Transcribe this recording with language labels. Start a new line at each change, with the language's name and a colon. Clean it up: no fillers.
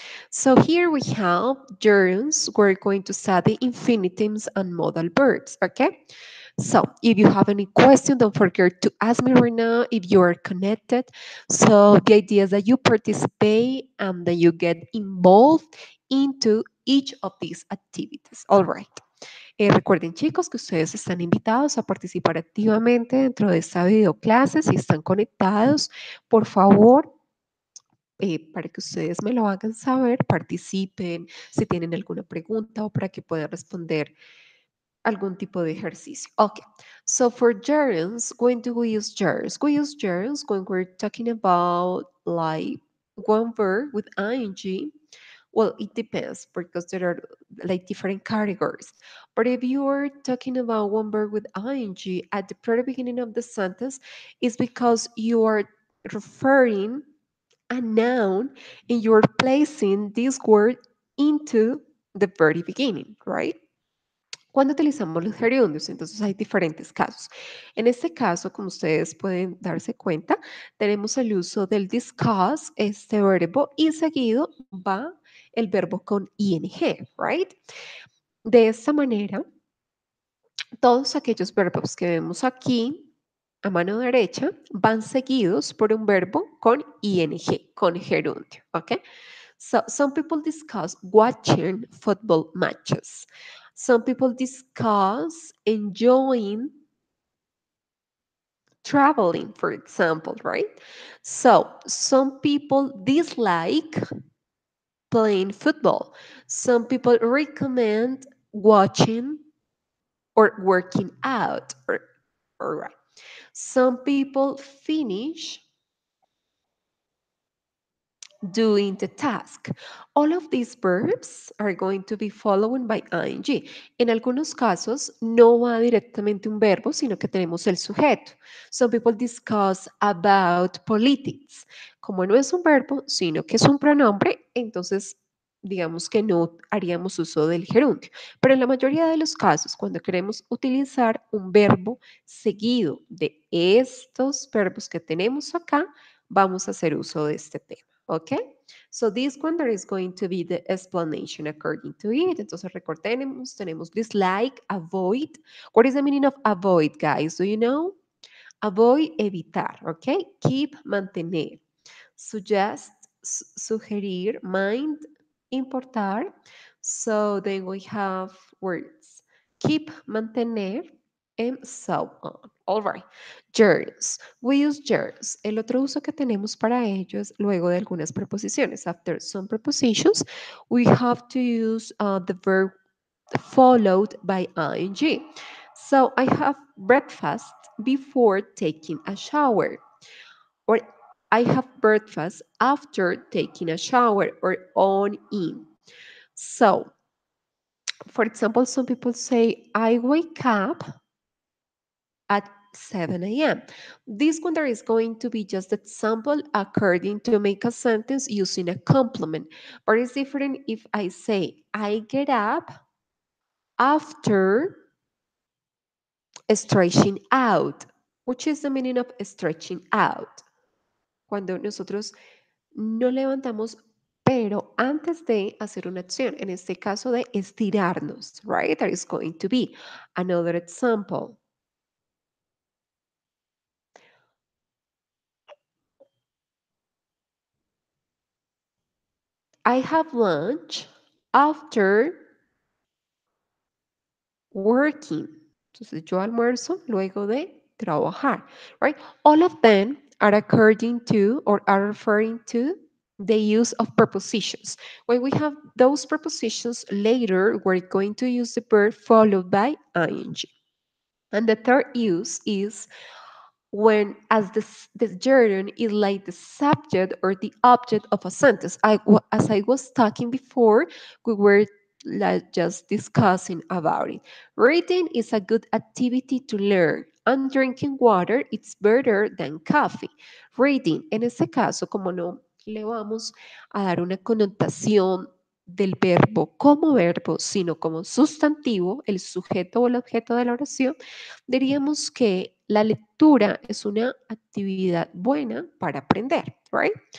English: So here we have gerunds. We're going to study infinitives and modal verbs. Okay. So if you have any question, don't forget to ask me right now if you are connected. So the idea is that you participate and that you get involved into each of these activities. All right.
Spanish: Recuerden, chicos, que ustedes están invitados a participar activamente dentro de esta videoclase. Si están conectados, por favor, para que ustedes me lo hagan saber, participen, si tienen alguna pregunta o para que puedan responder algún tipo de ejercicio.
English: Okay, so for gerunds, when do we use gerunds? We use gerunds when we're talking about like one verb with ing. Well, it depends because there are like different categories. But if you are talking about one verb with ing at the very beginning of the sentence, it's because you are referring a noun and you're placing this word into the very beginning, right?
Spanish: Cuando utilizamos los gerundios, entonces hay diferentes casos. En este caso, como ustedes pueden darse cuenta, tenemos el uso del discuss, este verbo, y seguido va el verbo con ing, right? De esta manera, todos aquellos verbos que vemos aquí a mano derecha van seguidos por un verbo con ing, con gerundio, ¿ok?
English: So some people discuss watching football matches. Some people discuss enjoying traveling, for example, right? So some people dislike playing football. Some people recommend watching or working out. All right. Some people finish doing the task. All of these verbs are going to be followed by ing.
Spanish: En algunos casos no va directamente un verbo, sino que tenemos el sujeto.
English: Some people discuss about politics.
Spanish: Como no es un verbo, sino que es un pronombre, entonces digamos que no haríamos uso del gerundio. Pero en la mayoría de los casos, cuando queremos utilizar un verbo seguido de estos verbos que tenemos acá, vamos a hacer uso de este tema.
English: Okay, so this one there is going to be the explanation according to it.
Spanish: Entonces recordemos, tenemos dislike, avoid.
English: What is the meaning of avoid, guys? Do you know? Avoid, evitar, okay? Keep, mantener. Suggest,
Spanish: sugerir.
English: Mind,
Spanish: importar.
English: So then we have words. Keep, mantener, and so on. All right. Germs. We use germs.
Spanish: El otro uso que tenemos para ello es luego de algunas preposiciones.
English: After some prepositions, we have to use the verb followed by ing. So I have breakfast before taking a shower, or I have breakfast after taking a shower, or on in. So For example, some people say, I wake up at 7 a.m. This one there is going to be just example according to make a sentence using a complement. But it's different if I say, I get up after stretching out. Which is the meaning of stretching out?
Spanish: Cuando nosotros no levantamos, pero antes de hacer una acción, en este caso de estirarnos, right?
English: That is going to be another example. I have lunch after working.
Spanish: Entonces yo almuerzo luego de trabajar, right?
English: All of them are according to or are referring to the use of prepositions. When we have those prepositions later, we're going to use the verb followed by ing. And the third use is when as the gerund is like the subject or the object of a sentence. As I was talking before, we were like just discussing about it. Reading is a good activity to learn, and drinking water it's better than coffee.
Spanish: Reading, en este caso, como no le vamos a dar una connotación del verbo como verbo, sino como sustantivo, el sujeto o el objeto de la oración, diríamos que la lectura es una actividad buena para aprender, right?